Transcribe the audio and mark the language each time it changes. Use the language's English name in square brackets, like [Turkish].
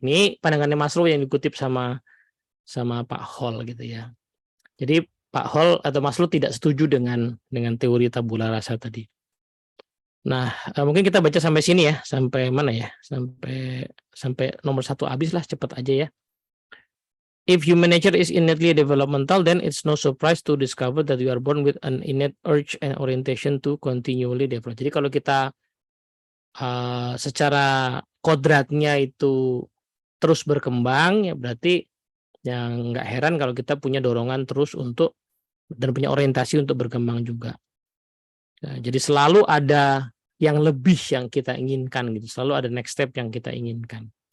[Indonesian] Nih pandangannya Maslow yang dikutip sama Pak Hall gitu ya. Jadi Pak Hall atau Maslow tidak setuju dengan teori tabula rasa tadi. Nah, mungkin kita baca sampai sini ya, sampai mana ya? Sampai nomor 1 habis lah, cepat aja ya. [English] If human nature is innately developmental, then it's no surprise to discover that you are born with an innate urge and orientation to continually develop. [Indonesian] Jadi kalau kita secara kodratnya itu terus berkembang, ya berarti yang nggak heran kalau kita punya dorongan terus untuk dan punya orientasi untuk berkembang juga. Nah, jadi selalu ada yang lebih yang kita inginkan gitu, selalu ada [English] next step [Indonesian] yang kita inginkan.